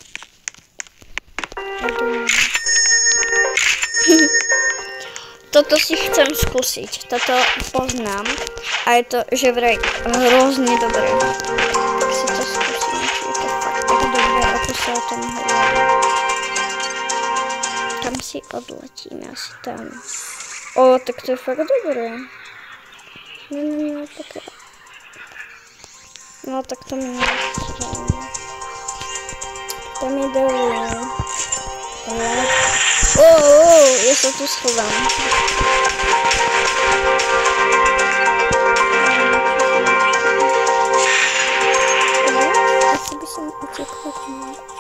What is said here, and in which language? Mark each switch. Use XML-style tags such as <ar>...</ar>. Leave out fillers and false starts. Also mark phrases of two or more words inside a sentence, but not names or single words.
<sk>Toto si chcem skúsiť, toto poznám a je to, že vraj hrozne dobré. si to zkusím, či je to fakt tak dobré, ako sa o tom hovorí. Tam si odletíme, asi tam. O, tak to je fakt dobré. No, tak...</sk> <cs>No, tak to mi nevzpomíná. Tam je dolů. Já se tu schovám. Asi by jsem utěkla k ní.</cs>